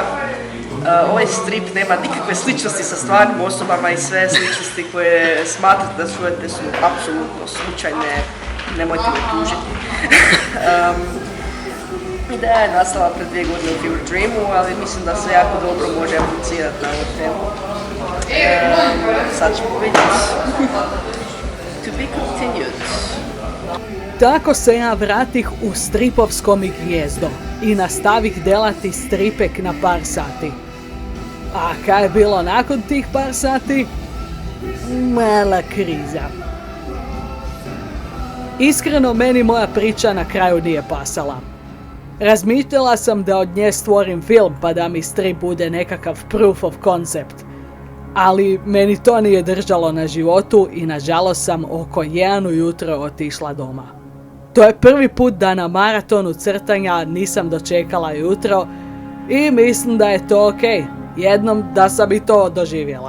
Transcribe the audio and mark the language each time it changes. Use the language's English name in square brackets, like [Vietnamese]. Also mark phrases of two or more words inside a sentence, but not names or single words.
[Croatian] Ovaj strip nema nikakve sličnosti sa stvarnim osobama i sve sličnosti koje smatrate da čujete su apsolutno slučajne. Nemojte me tužiti. Ideja je nastala pred 2 godine u Fever Dreamu, ali mislim da se jako dobro može aplicirati na ovu temu. Sad ćemo vidjeti. [English] To be continued. [Croatian] Tako se ja vratih u stripovskom i gnjezdo i nastavih delati stripek na par sati. A kaj je bilo nakon tih par sati? Mala kriza. Iskreno, meni moja priča na kraju nije pasala. Razmišljala sam da od nje stvorim film pa da mi strip bude nekakav [English] proof of concept. [Croatian] Ali meni to nije držalo na životu i nažalost sam oko 1 ujutro otišla doma. To je prvi put da na maratonu crtanja nisam dočekala jutro i mislim da je to ok, jednom da sam i to doživjela.